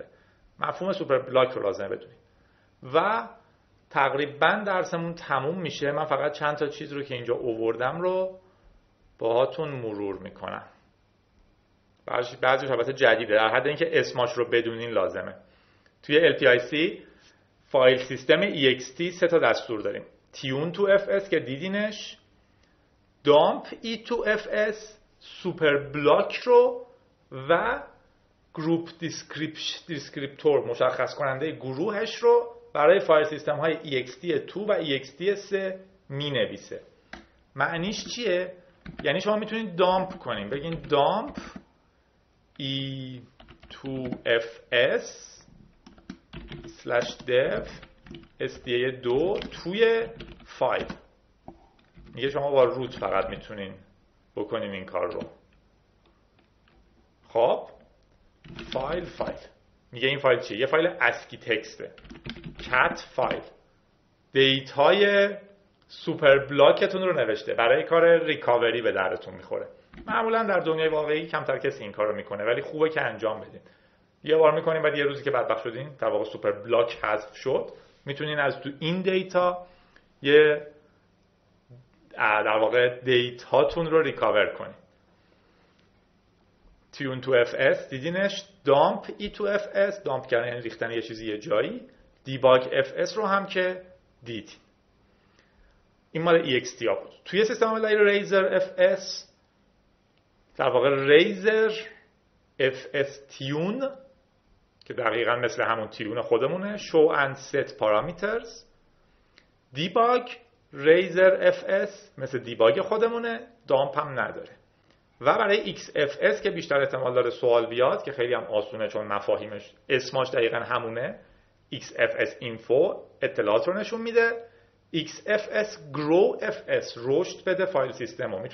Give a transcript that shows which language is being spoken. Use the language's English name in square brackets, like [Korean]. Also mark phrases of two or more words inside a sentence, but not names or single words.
[Persian] مفهوم [English] super block [Persian] رو لازمه بدونید. و تقریبا درسمون تموم میشه. من فقط چند تا چیز رو که اینجا آوردم رو باهاتون مرور میکنم. بعضیش البته جدیده، در حد اینکه اسماش رو بدونین لازمه. توی LPIC [English] file system [Persian] EXT 3 تا دستور داریم. [English] tune to fs [Persian] که دیدینش، [English] dump e to fs، super block [Persian] رو و [English] group descriptor [Persian] مشخص کننده گروهش رو برای [English] file system [Persian] های ext2 و ext3 می نویسه. معنیش چیه؟ یعنی شما میتونید دامپ کنیم، بگین دامپ e2fs /dev sda2 توی فایل. میگه شما با روت فقط میتونین بکنیم این کار رو. خب فایل میگه این فایل چیه؟ یه فایل [English] ASCII text, [Persian] cat فایل. دیتای [English] super block [Persian] رو نوشته، برای کار ریکاوری به درتون میخوره. معمولا در دنیای واقعی کمتر کسی این کار رو میکنه، ولی خوبه که انجام بدین. یه بار میکنین بعد یه روزی که بدبخت شدین، در واقع [English] super block [Persian] حذف شد، میتونین از تو این دیتا یه در واقع دیتاتون رو ریکاور کنین. [English] tune to fs دیدینش، dump e to fs، [Persian] dump کردن یعنی ریختن یه چیزی یه جایی. debug fs رو هم که دیدین. این مال ext ها بود. توی سیستم عامل ریزر fs در واقع ریزر fs tune که دقیقا مثل همون تیون خودمونه، [English] show and set parameters. [Persian] debug ریزر fs مثل دیباگ خودمونه، dump هم نداره. و برای xfs که بیشتر احتمال داره سوال بیاد که خیلی هم آسونه چون مفاهیمش اسمش دقیقا همونه، xfs info اطلاعات رو نشون میده، xfs grow fs رشد بده [English] file system [Persian] رو.